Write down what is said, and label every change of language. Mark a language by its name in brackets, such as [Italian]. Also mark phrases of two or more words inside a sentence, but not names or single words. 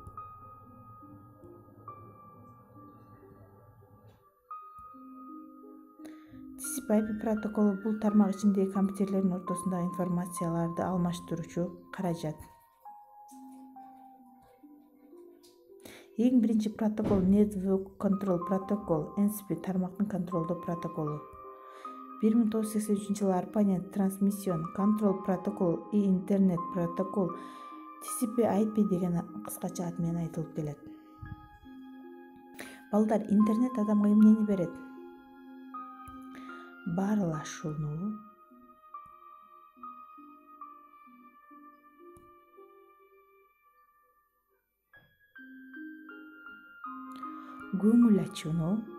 [Kyrgyz] TCP/IP протоколу бул тармак ичиндеги компьютерлердин ортосундагы информацияларды алмаштыруучу каражат. Эң биринчи протокол [English] Network Control Protocol, [Kyrgyz] NCP тармактын контролдоо протоколу. 1983-жылы ARPANET [English] Transmission Control Protocol [Kyrgyz] и [English] Internet Protocol [Kyrgyz] TCP/IP деген кыскача ат менен айтылып келет. Балдар, интернет адамга эмнени берет? Баарлашууну, көңүл ачууну.